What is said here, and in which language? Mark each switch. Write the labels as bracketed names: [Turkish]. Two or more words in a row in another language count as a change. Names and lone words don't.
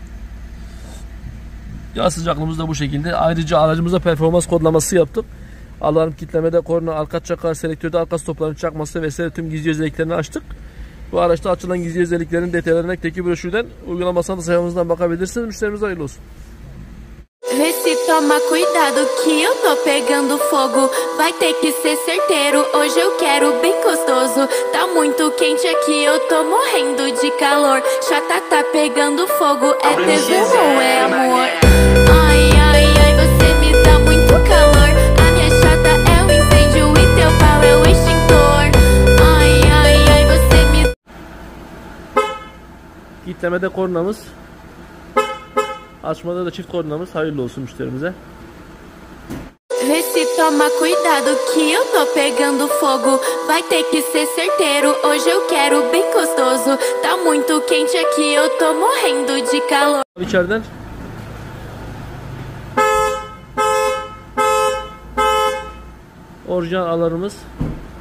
[Turkish] Yağ sıcaklığımız da bu şekilde. Ayrıca aracımıza performans kodlaması yaptık. Alarm, kitlemede, korna, arka çakar, selektörde arka stopların çakması vesaire tüm gizli özelliklerini açtık. Bu araçta açılan gizli özelliklerin detaylarına Ekteki broşürden, uygulamasına da sayfamızdan bakabilirsiniz. Müşterimize hayırlı olsun. [Portuguese] Vê se toma cuidado que eu tô pegando fogo. Vai ter que ser certeiro, hoje eu quero bem gostoso. Tá muito quente aqui, eu tô morrendo de calor. Chata tá pegando fogo, é tesão ou é amor? Ai, ai, ai, você me dá muito calor. A minha chata é o incêndio e teu pau é o extintor. Ai, ai, ai, você me... [Turkish] Kitlemede kornamız. Açmada da çift kornamız. Hayırlı olsun müşterimize. [Portuguese] Vê se toma cuidado que eu tô pegando fogo. Vai ter que ser certeiro, hoje eu quero bem gostoso. Tá muito quente aqui, eu tô morrendo de calor. [Turkish] İçeriden. Orijinal alarmımız.